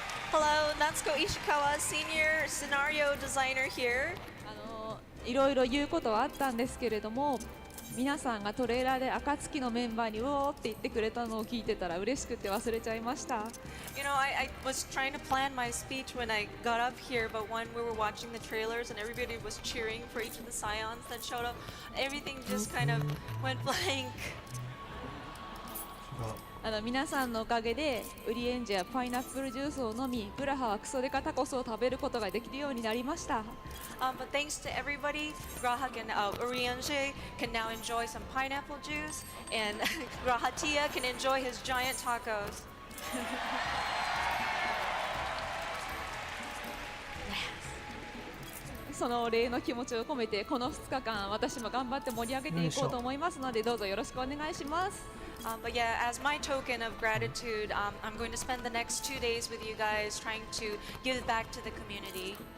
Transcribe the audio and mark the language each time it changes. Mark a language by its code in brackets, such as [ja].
[en] Hello, Natsuko Ishikawa, senior scenario designer here. [ja] いろいろ言うことはあったんですけれども、皆さんがトレーラーで暁のメンバーにうおーって言ってくれたのを聞いてたら嬉しくて忘れちゃいました。 [en] I was trying to plan my speech when I got up here, but when we were watching the trailers and everybody was cheering for each of the scions that showed up, everything just kind of went blank. [ja] 皆さんのおかげでウリエンジやパイナップルジュースを飲み、ブラハはクソデカタコスを食べることができるようになりました。 [en] But thanks to everybody, Grahak and Urienje can now enjoy some pineapple juice, and Grahatia can enjoy his giant tacos. [ja] そのお礼の気持ちを込めてこの2日間私も頑張って盛り上げていこうと思いますのでどうぞよろしくお願いします。 [en] But yeah, as my token of gratitude, I'm going to spend the next 2 days with you guys trying to give back to the community.